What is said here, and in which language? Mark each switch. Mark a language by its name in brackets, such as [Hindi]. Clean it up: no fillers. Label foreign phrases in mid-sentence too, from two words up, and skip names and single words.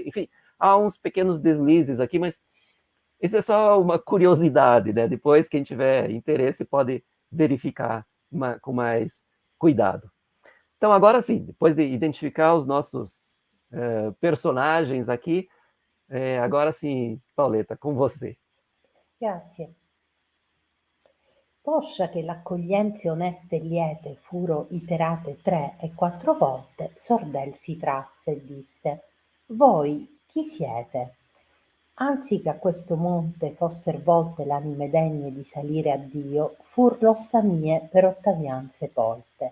[Portuguese] Enfim, há uns pequenos deslizes aqui, mas isso é só uma curiosidade, né? Depois, quem tiver interesse pode verificar com mais cuidado. Então, agora sim, depois de identificar os nossos personagens aqui, agora sim, Paoletta, com você. [Italian] Grazie. Poscia che l'accoglienze oneste e liete furo iterate 3 e 4 volte, Sordel si trasse e disse: Voi chi siete? Anzi che a questo monte fosser volte l'anime degne di salire a Dio, fur l'ossa mie per Ottavian sepolte.